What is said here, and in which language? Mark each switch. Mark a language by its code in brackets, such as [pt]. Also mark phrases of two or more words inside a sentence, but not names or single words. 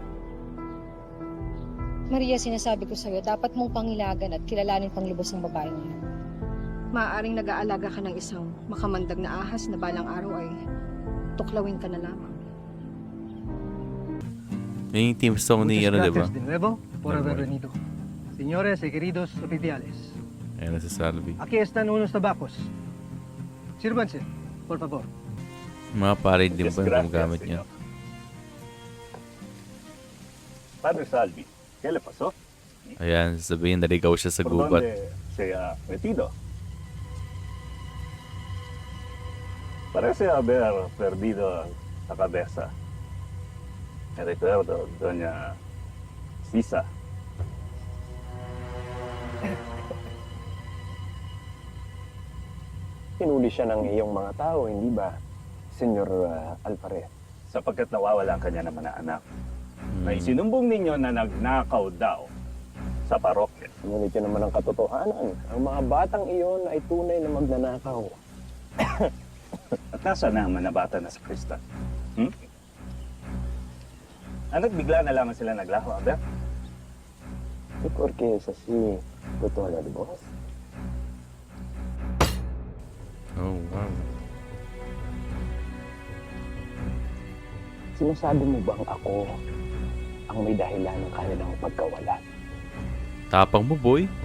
[tl] Maria, sinasabi ko sa'yo, dapat mong pangilagan at kilalanin panglubos ng babaeng yan. Maaaring nag-aalaga ka ng isang makamandag na ahas na balang araw ay tuklawin ka na lamang. Yung [en] team song [tl] ni, [es] Muchas [tl] diba? [es] gracias de nuevo por Del haber Buey. venido. Señores y queridos oficiales, [tl] Ayan na si Salvi. [es] aquí están unos tabacos. Sirvanse, por favor. [tl] Mga pare din [en] Yes, [tl] ba yung [es] gracias, [tl] gumagamit niya? [es] señor. Padre Salvi, ¿qué le pasó? [tl] Ayan, sabihin naligaw siya sa [es] ¿Por [tl] gubat. [es] dónde se ha metido? Parece haber perdido la cabeza. Me recuerdo, doña Sisa. [tl] Hinuli siya ng iyong mga tao, hindi ba, Senyor Alvarez? Sapagkat nawawala ang kanya naman na anak. Hmm. Na isinumbong ninyo na nagnakaw daw sa parokya. Ngunit yun naman ang katotohanan. Ang mga batang iyon ay tunay na magnanakaw. At nasa na ang mga bata na sa Krista? Hmm? Ano't bigla na lamang sila naglaho, Aber? [es] ¿Y por qué es así, [tl] Kwentuhan About Life? [en] Oh, wow. [tl] Sinasabi mo bang ako ang may dahilan ng kanilang pagkawala? Tapang mo, boy.